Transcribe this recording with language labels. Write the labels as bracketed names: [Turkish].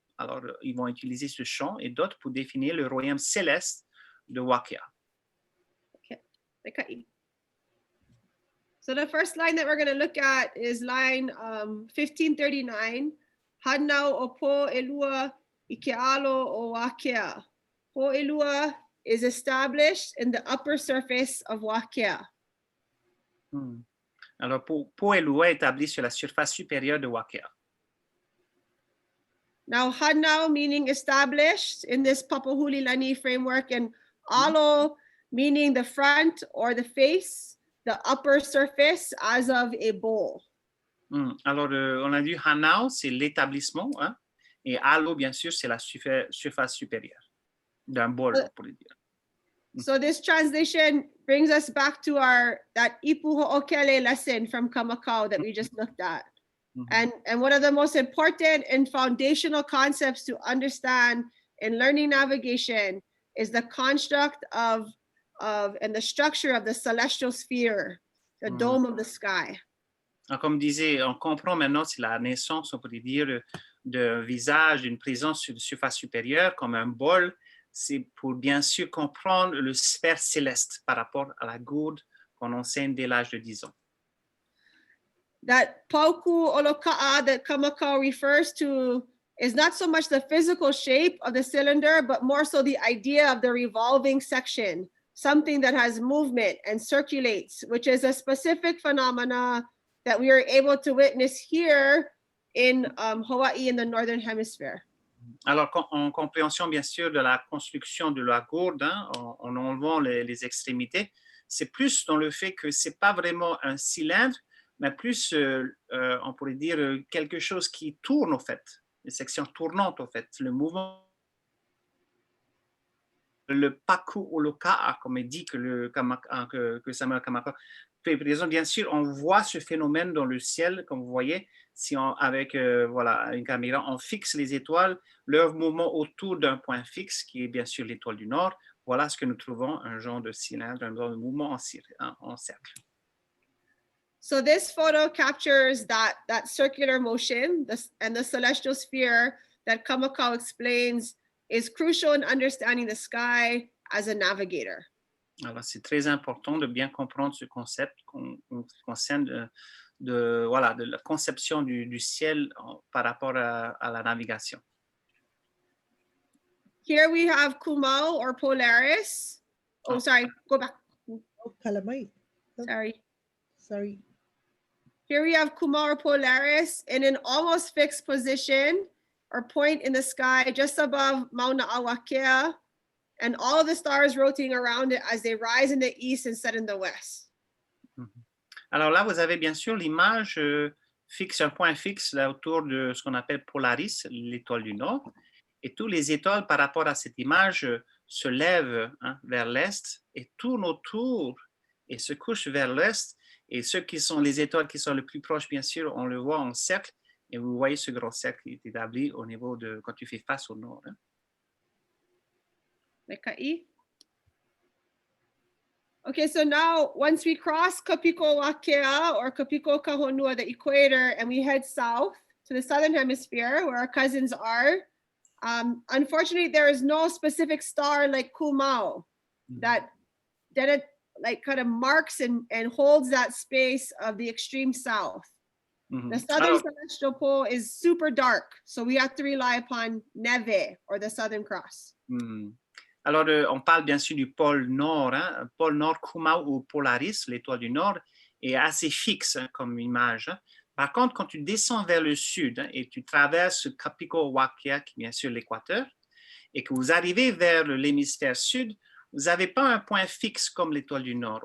[French] Alors, ils vont utiliser ce chant et d'autres pour définir le royaume céleste de Wakea. [English] Okay. So the first line that we're going to look at is line 1539. [Hawaiian] Hanau o Poʻelua I Kealo o Wakea. [English] Poʻelua is established in the upper surface of Wakea. [French] Alors, Poʻelua est établi sur la surface supérieure de Wakea. [English] Now, Hanau meaning established in this Papahulilani framework, and Alo meaning the front or the face, the upper surface as of a bowl. [French] Alors, on a dit Hanau, c'est l'établissement, hein? Et Alo, bien sûr, c'est la surface supérieure d'un bol, pour le dire. [English] So this translation brings us back to that Ipu Ho'okele lesson from Kamakau that we just looked at. And one of the most important and foundational concepts to understand in learning navigation is the construct of and the structure of the celestial sphere, the dome of the sky. [French] Comme disait, on comprend maintenant c'est la naissance, on pourrait dire, d'un visage, d'une présence sur la surface supérieure comme un bol. C'est pour bien sûr comprendre le sphère céleste par rapport à la gourde qu'on enseigne dès l'âge de 10 ans. [English] That pauku oloka'a that Kamakau refers to is not so much the physical shape of the cylinder, but more so the idea of the revolving section, something that has movement and circulates, which is a specific phenomena that we are able to witness here in Hawaii in the Northern Hemisphere. [French] Alors, en compréhension, bien sûr, de la construction de la gourde, hein, en enlevant les extrémités, c'est plus dans le fait que ce n'est pas vraiment un cylindre, mais plus, on pourrait dire, quelque chose qui tourne, au fait, les sections tournantes, au fait, le mouvement. Le paku oloka'a, comme il dit que Samuel Kamaka fait présent. Bien sûr, on voit ce phénomène dans le ciel, comme vous voyez, si avec voilà, une caméra, on fixe les étoiles, leur mouvement autour d'un point fixe, qui est bien sûr l'étoile du Nord. Voilà ce que nous trouvons, un genre de cylindre, un genre de mouvement en cercle. [English] So this photo captures that circular motion and the celestial sphere that Kamako explains is crucial in understanding the sky as a navigator. [French] Alors, c'est très important de bien comprendre ce concept qui concerne voilà, de la conception du ciel par rapport à la navigation. [English] Here we have Kumao or Polaris. Oh, sorry, go back. Oh, Calamite. Sorry. Here we have Kumao or Polaris in an almost fixed position or point in the sky just above Mauna Awakea, and all of the stars rotating around it as they rise in the east and set in the west. [French] Alors là, vous avez bien sûr l'image fixe, un point fixe là autour de ce qu'on appelle Polaris, l'étoile du Nord. Et tous les étoiles par rapport à cette image se lèvent vers l'est et tournent autour et se couchent vers l'est. Et ceux qui sont les étoiles qui sont les plus proches, bien sûr, on le voit en cercle. Et vous voyez ce grand cercle qui est établi au niveau de quand tu fais face au nord. Hein. [English] Okay, so now once we cross Kapiko Wakea or Kapiko Kahonua, the equator, and we head south to the southern hemisphere where our cousins are, unfortunately, there is no specific star like Kumao that it like kind of marks and holds that space of the extreme south. The southern celestial pole is super dark, so we have to rely upon Neve or the Southern Cross. [French] Alors, on parle bien sûr du pôle nord, hein? Pôle nord Kumao ou Polaris, l'étoile du nord, est assez fixe hein, comme image. Hein? Par contre, quand tu descends vers le sud hein, et tu traverses Kapiko Wakea, qui est bien sûr l'équateur, et que vous arrivez vers l'hémisphère sud, vous n'avez pas un point fixe comme l'étoile du nord.